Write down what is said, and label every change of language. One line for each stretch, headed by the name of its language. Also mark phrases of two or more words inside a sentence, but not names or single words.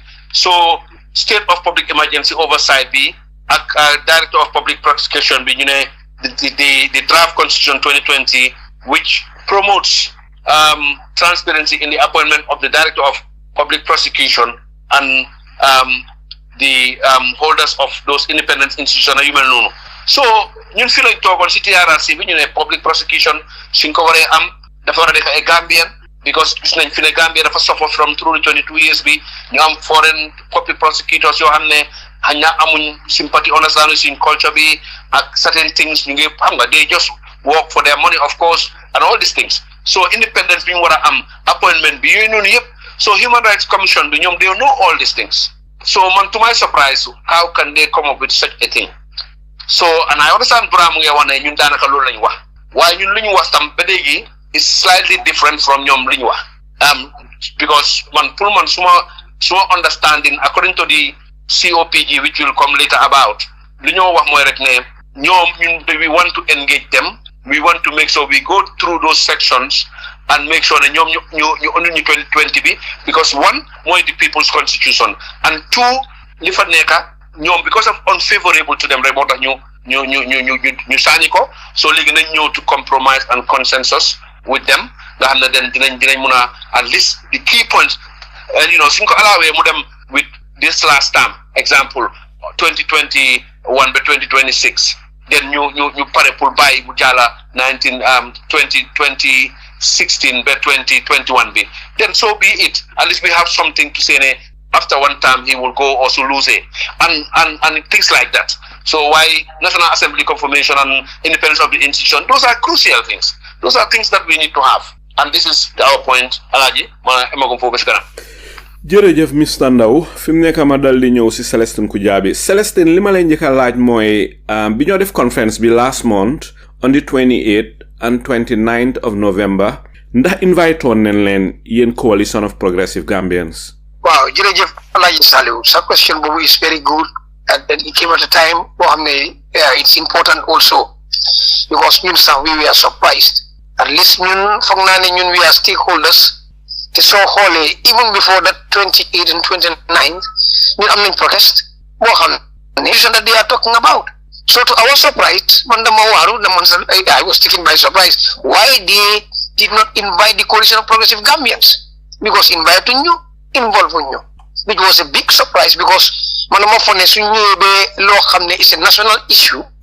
English: So state of public emergency oversight B, director of public prosecution B, the draft constitution 2020, which promotes transparency in the appointment of the director of public prosecution and the holders of those independent institutions
Wolof: yu mel noonu so ñun fi lañ toogoon ci TRRC bi ñu ne
English: public prosecution
Wolof: suñ ko waree am dafa war a nekk ay
English: Gambian because
Wolof: gis nañ fi ne Gambia dafa
English: suffer from through the 22 years
Wolof: bi ñu am
English: foreign public prosecutors
Wolof: yoo xam ne xëy na amuñ
English: sympathy understand
Wolof: suñ culture bi ak
English: certain things
Wolof: ñu ngi xam nga
English: they just work for their money of course and all these things so independence
Wolof: bi ñu war a am
English: appointment
Wolof: bi yooyu noonu yëpp
English: so Human Rights Commission
Wolof: bi ñoom
English: they know all these things so man to my surprise how can they come up with such a thing so and I understand Bura
Wolof: mu ngi wax ne ñun daanaka loolu lañu wax waaye ñun lu ñu wax tam ba léegi
English: is slightly different from
Wolof: ñoom li ñu wax because man pour man suma
English: understanding according to the CoPG which will come later about
Wolof: li ñoo wax mooy rek ne ñoom ñun
English: we want to engage them we want to make sure we go through those sections and make sure
Wolof: ne ñoom ñu indi ñu 2020 bi because one mooy
English: the people's constitution
Wolof: and two li fa nekka ñoom
English: because of unfavorable to them
Wolof: rek moo tax ñu saani ko so léegi nañ ñëw
English: to compromise and consensus with them
Wolof: nga xam ne den dinañ mun a
English: at least the key points
Wolof: suñ ko alaawee mu dem
English: with this last term example
Wolof: 2021 ba 2026 then ñu pare pour bàyyi bu jàlla
English: 2016 ba 2021 bi then so be it at least we have something to say ne after one term he will go also lose it and things like that so why National Assembly confirmation and independence of the institution those are crucial things those are things that we need to have and this is our point Alhaji
Wolof: ma emagum foofu ci kanam jërëjëf Mr Ndaw fi mu nekk ma dal di ñëw si Celestine Kujabi Celestine li ma lay njëkk a laaj mooy bi ñoo def conference bi
English: last month on the 28th and 29th of November
Wolof: ndax invite woon nañ leen yéen coalition of progressive Gambians.
English: Wow, jërëjëf Alhaji Saliu
Wolof: sa question boobu
English: is very good and it came at a time
Wolof: boo xam ne
English: it's important also because
Wolof: ñun sax
English: we were surprised at least
Wolof: ñun foog naa ne ñun
English: we are stakeholders
Wolof: te soo xoolee
English: even before that 28 and 29
Wolof: ñun am nañ
English: protest
Wolof: boo xam ne
English: that they are talking about so to our surprise
Wolof: man dama waaru
English: I was taken by surprise why they did not invite the coalition of progressive Gambians because invite ñu involve ñu which was a big surprise because
Wolof: man dama foog ne su ñëwee ba loo xam ne
English: is a national issue